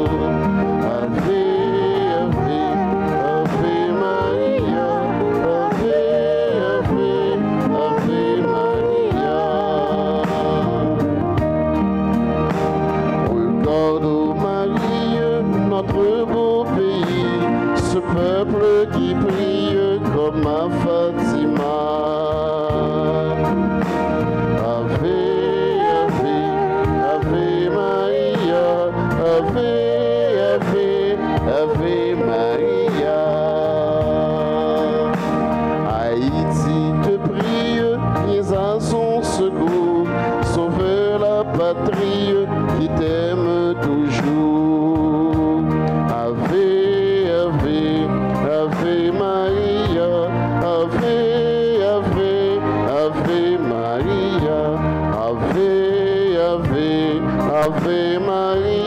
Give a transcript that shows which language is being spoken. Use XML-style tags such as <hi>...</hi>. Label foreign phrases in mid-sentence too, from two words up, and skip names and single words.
<la>Ave, Ave, Ave Maria, Ave, Ave, Ave Maria.</la> <fr>Regarde, Marie, notre beau pays, ce peuple qui prie comme à Fatima.</fr> <la>Ave Maria.</la> <fr>Haïti te prie, viens à son secours, sauve la patrie qui t'aime toujours.</fr> <la>Ave, Ave, Ave Maria, Ave, Ave, Ave Maria, Ave, Ave, Ave Maria.</la>